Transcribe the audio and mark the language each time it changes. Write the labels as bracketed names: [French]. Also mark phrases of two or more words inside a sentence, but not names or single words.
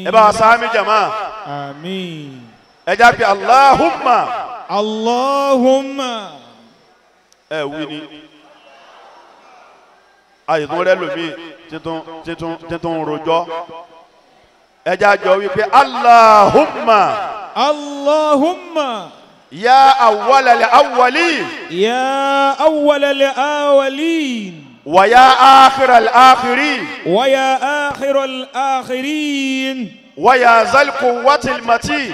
[Yoruba] ẹ bá wa sáámi jàmá. àmín. ẹ já pé Allahumma. Allahumma. ẹ wí ni àyètò rẹ lómi títún rojọ́ ẹ já jọ wípé Allahumma. Allahumma. [Arabic] يا أول الأولين يا أول الأولين ويا آخر الآخرين ويا آخر الآخرين ويا ذا القوة المتين